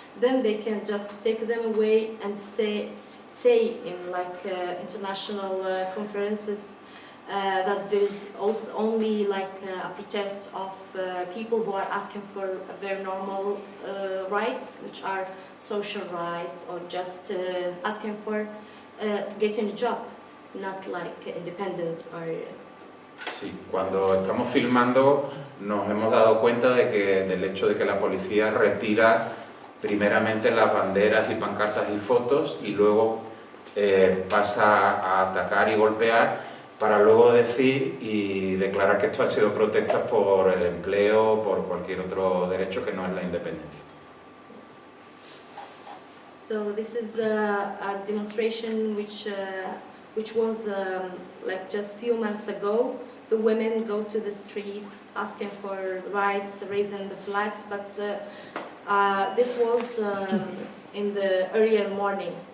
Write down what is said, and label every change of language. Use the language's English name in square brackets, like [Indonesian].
[English] Then they can just take them away and say in international conferences that there is also only a protest of people who are asking for very normal rights, which are social rights, or just asking for getting a job, not independence or... [Spanish] Sí, cuando estamos filmando nos hemos dado cuenta del hecho de que la policía retira primeramente las banderas y pancartas y fotos y luego pasa a atacar y golpear, para luego decir y declarar que esto ha sido protestas por el empleo, por cualquier otro derecho que no es la independencia. [English] So this is a demonstration which was like just few months ago. The women go to the streets asking for rights, raising the flags, but this was in the earlier morning.